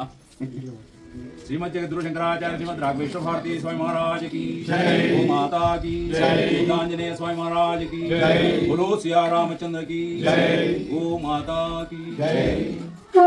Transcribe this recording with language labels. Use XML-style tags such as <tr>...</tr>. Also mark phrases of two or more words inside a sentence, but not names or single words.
<hi>श्रीमद जगद्गुरु शंकराचार्य श्रीमद राघवेश्वर भारती स्वामी महाराज की जय, गो माता की जय, आंजनेय स्वामी महाराज की जय, बोलो सिया रामचंद्र की जय, गो माता की जय।</hi>